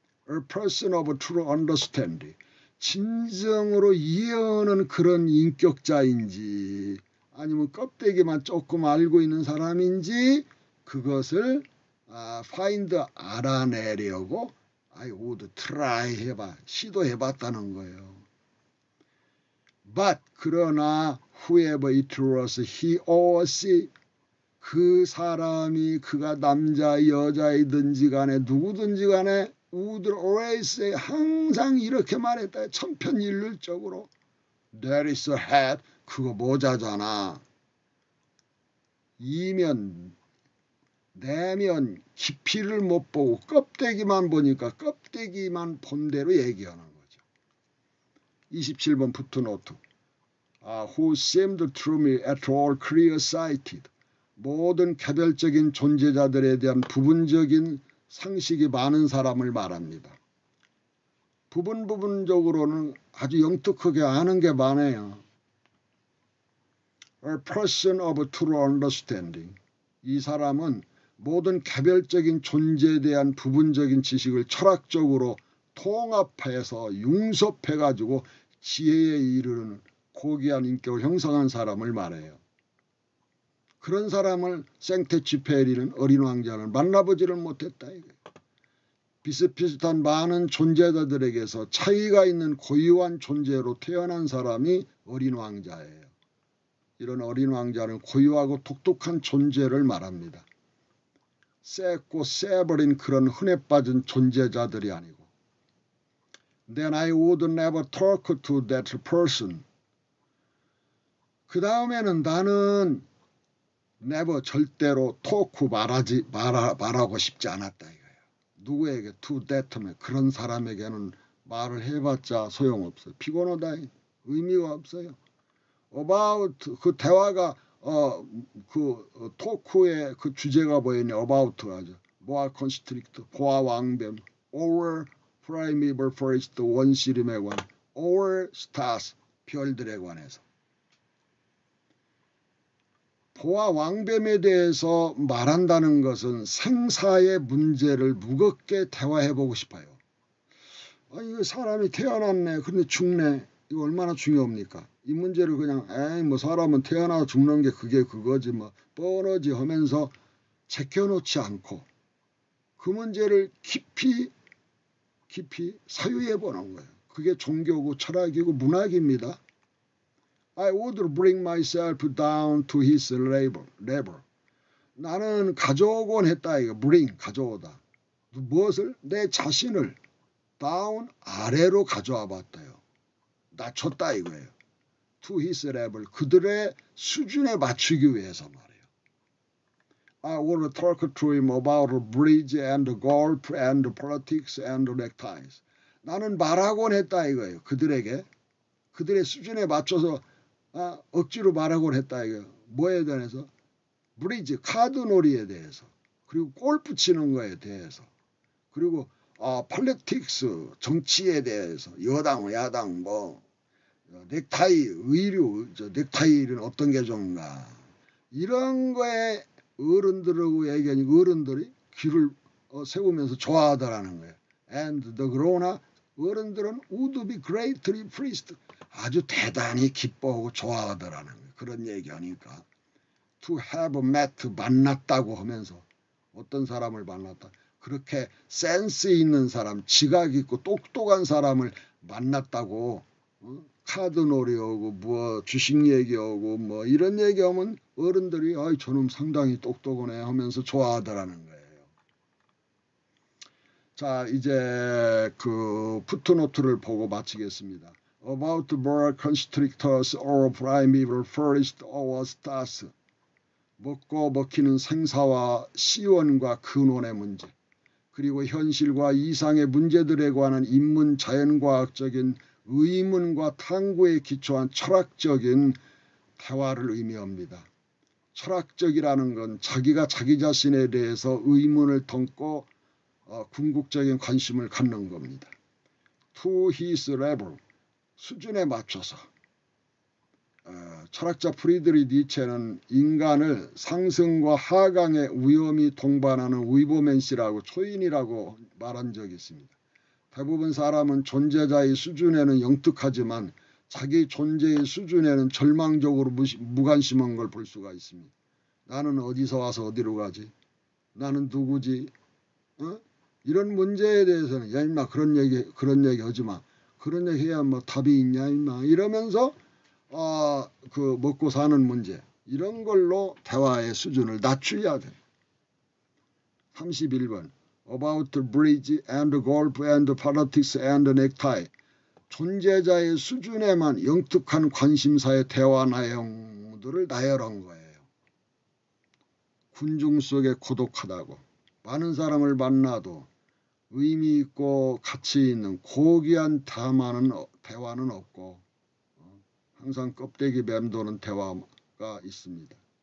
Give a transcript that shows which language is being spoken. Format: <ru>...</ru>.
<en>A person of true understanding</en> <ko>진정으로 이해하는 그런 인격자인지 아니면 껍데기만 조금 알고 있는 사람인지 그것을 find 알아내려고</ko> <en>I would try</en> <ko>시도해봤다는 거예요.</ko> <en>But</en> <ko>그러나</ko> <en>whoever it was he or she</en> <ko>그 사람이 그가 남자 여자이든지 간에 누구든지 간에</ko> <en>would always say</en> <ko>항상 이렇게 말했다. 천편일률적으로</ko> <en>there is a hat</en> <ko>그거 모자잖아. 이면 내면 깊이를 못 보고 껍데기만 보니까 껍데기만 본 대로 얘기하는 거죠. 27번 푸트노트</ko> <en>who seemed to me at all clear-sighted</en> <ko>모든 개별적인 존재자들에 대한 부분적인 상식이 많은 사람을 말합니다. 부분적으로는 아주 영특하게 아는 게 많아요.</ko> <en>A person of true understanding.</en> <ko>이 사람은 모든 개별적인 존재에 대한 부분적인 지식을 철학적으로 통합해서 융섭해가지고 지혜에 이르는 고귀한 인격을 형성한 사람을 말해요. 그런 사람을 생테쥐페리는 어린 왕자는 만나보지를 못했다. 비슷비슷한 많은 존재자들에게서 차이가 있는 고유한 존재로 태어난 사람이 어린 왕자예요. 이런 어린 왕자는 고유하고 독특한 존재를 말합니다. 쎄고 쎄버린 그런 흔해 빠진 존재자들이 아니고</ko> <en>Then I would never talk to that person.</en> <ko>그 다음에는 나는 never 절대로 talk 말하고 싶지 않았다 이거예요. 누구에게</ko> <en>to that</en> <ko>그런 사람에게는 말을 해봤자 소용없어요. 피곤하다 의미가 없어요. about 그 대화가 그 토크의 그 주제가 뭐였냐 about 하죠. 보아 컨스트릭트, 보아 왕뱀,</ko> <en>over primeval forest</en> <ko>원시림에 관한,</ko> <en>over stars</en> <ko>별들에 관해서. 보아 왕뱀에 대해서 말한다는 것은 생사의 문제를 무겁게 대화해보고 싶어요. 이거 사람이 태어났네. 근데 죽네. 이거 얼마나 중요합니까? 이 문제를 그냥 뭐 사람은 태어나 죽는 게 그게 그거지 뭐 뻔하지 하면서 제껴놓지 않고 그 문제를 깊이 사유해 보는 거예요. 그게 종교고 철학이고 문학입니다.</ko> <en>I would bring myself down to his level.</en> <ko>나는 가져오곤 했다. 이거 bring 가져오다. 무엇을? 내 자신을 down 아래로 가져와 봤다요. 낮췄다 이거예요.</ko> <en>To his level</en> <ko>그들의 수준에 맞추기 위해서 말이에요.</ko> <en>I would talk to him about bridge and golf and politics and neckties.</en> <ko>나는 말하곤 했다 이거예요. 그들에게 그들의 수준에 맞춰서 억지로 말하곤 했다 이거예요. 뭐에 대해서? 브리지 카드놀이에 대해서 그리고 골프 치는 거에 대해서 그리고 politics 정치에 대해서 여당 야당 뭐 넥타이 의류 넥타이는 어떤 게 좋은가 이런 거에 어른들하고 얘기하니까 어른들이 귀를 세우면서 좋아하더라는 거예요.</ko> <en>And the grown-up</en> <ko>어른들은</ko> <en>would be greatly pleased</en> <ko>아주 대단히 기뻐하고 좋아하더라는 거예요. 그런 얘기하니까</ko> <en>to have met</en> <ko>만났다고 하면서 어떤 사람을 만났다. 그렇게 센스 있는 사람 지각 있고 똑똑한 사람을 만났다고 카드놀이하고 뭐 주식 얘기하고 뭐 이런 얘기하면 어른들이 저놈 상당히 똑똑하네 하면서 좋아하더라는 거예요. 자 이제 그 푸트노트를 보고 마치겠습니다.</ko> <en>about boa constrictors or primeval forest oasis.</en> <ko>먹고 먹히는 생사와 시원과 근원의 문제, 그리고 현실과 이상의 문제들에 관한 인문 자연과학적인 의문과 탐구에 기초한 철학적인 대화를 의미합니다. 철학적이라는 건 자기가 자기 자신에 대해서 의문을 품고 궁극적인 관심을 갖는 겁니다.</ko> <en>To his level,</en> <ko>수준에 맞춰서. 철학자 프리드리히 니체는 인간을 상승과 하강의 위험이 동반하는 위보맨시라고 초인이라고 말한 적이 있습니다. 대부분 사람은 존재자의 수준에는 영특하지만 자기 존재의 수준에는 절망적으로 무관심한 걸 볼 수가 있습니다. 나는 어디서 와서 어디로 가지? 나는 누구지? 이런 문제에 대해서는 야 임마 그런 얘기 하지 마. 그런 얘기 해야 뭐 답이 있냐 임마 이러면서 그 먹고 사는 문제 이런 걸로 대화의 수준을 낮추어야 돼.</ko> <en>31번 About the bridge and golf and politics and necktie.</en> <ko>존재자의 수준에만 영특한 관심사의 대화 내용들을 나열한 거예요. 군중 속에 고독하다고 많은 사람을 만나도 의미 있고 가치 있는 고귀한 대화는 없고 항상 껍데기 맴도는 대화가 있습니다.</ko>